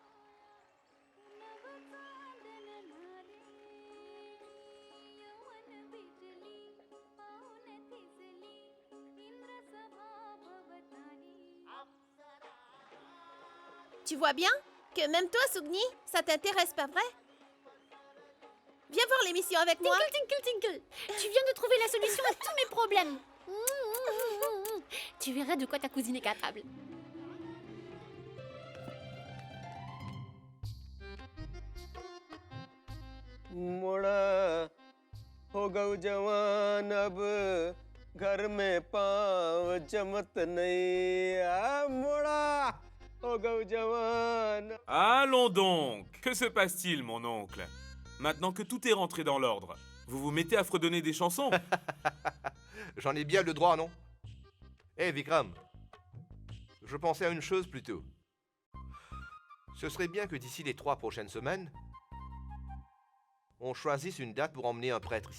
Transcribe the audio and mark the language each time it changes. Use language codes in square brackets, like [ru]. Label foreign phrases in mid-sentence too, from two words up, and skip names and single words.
[fr] Tu vois bien que même toi, Sougni, ça t'intéresse, pas vrai? Viens voir l'émission avec moi. [en] Tinkle, tinkle, tinkle. [fr] Tu viens de trouver la solution à tous mes problèmes. Tu verras de quoi ta cousine est capable. [hi] मुड़ा हो गऊ जवान अब घर में पाँव जमत नहीं आ मुड़ा हो गऊ जवान. [fr] Allons donc! Que se passe-t-il, mon oncle? Maintenant que tout est rentré dans l'ordre, vous vous mettez à fredonner des chansons? J'en ai bien le droit, non? Hé, Vikram. Je pensais à une chose plutôt. Ce serait bien que d'ici les 3 prochaines semaines, on choisisse une date pour emmener un prêtre ici.